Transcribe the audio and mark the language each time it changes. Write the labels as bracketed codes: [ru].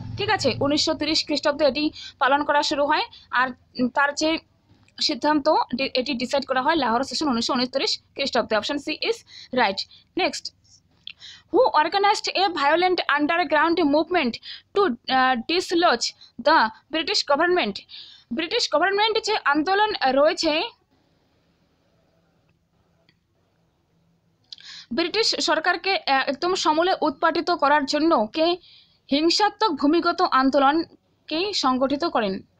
[bn] ঠিক আছে, 1930 খ্রিস্টাব্দে এটি পালন করা শুরু হয়, আর তার যে সিদ্ধান্ত এটি ডিসাইড করা হয় লাহোর সেশন 1929 খ্রিস্টাব্দে। [en] Option C is right. Next, who organized a violent underground movement to dislodge the British government? [bn] British government যে আন্দোলন রয়েছে, ব্রিটিশ সরকারকে একদম সমূলে উৎপাটিত করার জন্য কে হিংসাত্মক ভূমিগত আন্দোলনকে সংগঠিত করেন?